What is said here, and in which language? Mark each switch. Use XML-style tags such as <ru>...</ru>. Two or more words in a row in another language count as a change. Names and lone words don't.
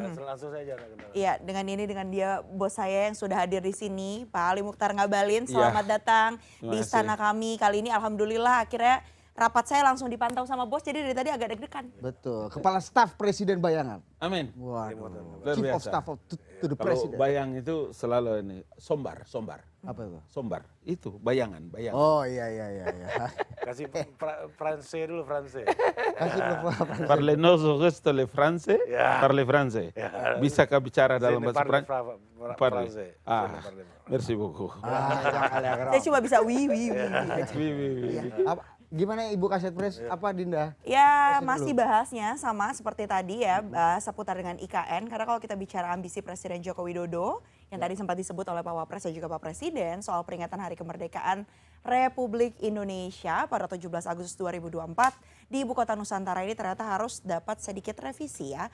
<id>Langsung saja kenalan. Iya, dengan dia bos saya yang sudah hadir di sini, Pak Ali Mukhtar Ngabalin. Selamat datang di istana kami. Kali ini alhamdulillah akhirnya rapat saya langsung dipantau sama bos, jadi dari tadi agak deg-degan. Betul, Kepala Staf Presiden Bayangan. Amin. Waduh, Luar</id> <en>Chief of</en> <id>biasa.</id> <en>Staff to the</en> <id>Kalau</id> <en>President.</en> <id>bayang itu selalu ini, sombar. Apa itu? Sombar, itu bayangan. Oh iya. Kasih Francais dulu, Francais. Kasih Parle nostro questo le France, parle France. Bisakah bicara dalam bahasa Prancis?</id> <fr>Parle. Merci beaucoup.</fr> <id>Saya cuma bisa</id> <fr>Oui, oui, oui.</fr> <id>Gimana Ibu Kaset Pres? Apa Dinda? Ya masih bahasnya sama seperti tadi ya, seputar dengan IKN. Karena kalau kita bicara ambisi Presiden Joko Widodo, yang tadi sempat disebut oleh Pak Wapres dan juga Pak Presiden soal peringatan Hari Kemerdekaan Republik Indonesia pada 17 Agustus 2024 di Ibu Kota Nusantara ini ternyata harus dapat sedikit revisi ya.</id>